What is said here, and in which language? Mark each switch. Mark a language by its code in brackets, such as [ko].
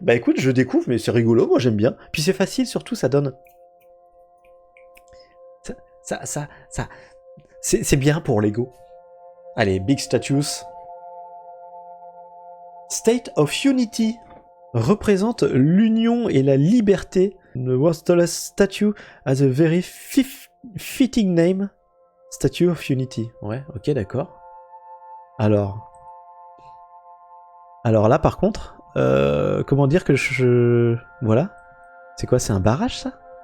[fr] Bah écoute, je découvre, mais c'est rigolo, moi j'aime bien. Puis c'est facile, surtout, ça donne... C'est bien pour l'ego. Allez, [en] Big Status. [fr] State of Unity représente l'union et la liberté. [en] The Worthless Statue has a very fitting name. [fr] Statue of Unity. Ouais, ok, d'accord. Alors là, par contre, comment dire que je... Voilà. C'est quoi, c'est un barrage, ça?